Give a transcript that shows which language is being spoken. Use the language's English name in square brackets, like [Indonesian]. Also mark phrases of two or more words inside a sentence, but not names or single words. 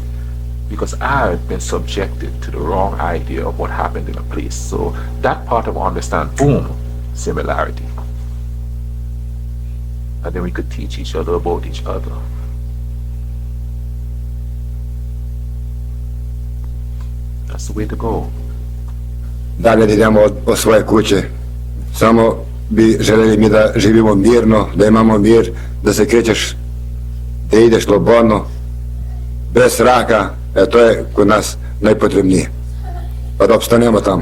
[English] Because I've been subjected to the wrong idea of what happened in a place. So that part of understand, boom, similarity. And then we could teach each other about each other. That's the way to go. [Serbian] Dalje da idemo od svoje kuće. Samo bi željeli mi da živimo mirno, da imamo mir, da se krećeš, da ideš slobodno, bez straha, to je kod nas najpotrebnije. Pa da opstanemo tamo.